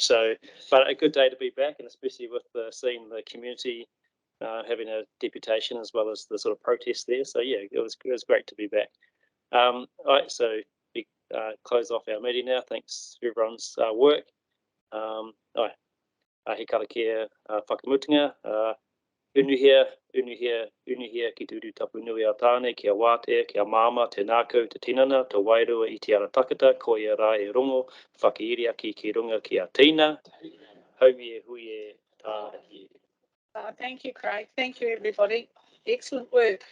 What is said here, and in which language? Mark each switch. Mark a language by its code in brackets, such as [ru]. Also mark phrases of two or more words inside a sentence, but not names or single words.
[en] So, but a good day to be back, and especially with seeing the community having a deputation as well as the sort of protest there. So yeah, it was great to be back. All right, so we close off our meeting now. Thanks for everyone's work. All right, [mi] he Karakia, Whakamutunga, unuhia, ki turu tapu nui a tāne, kia wātea, kia māma, te nākau, te tinana, te wairua i te ara takata, ko ia rā e rongo, whakairia ki runga ki a tīna, haumie huie tāna ki. [en] Thank you, Craig. Thank you, everybody. Excellent work.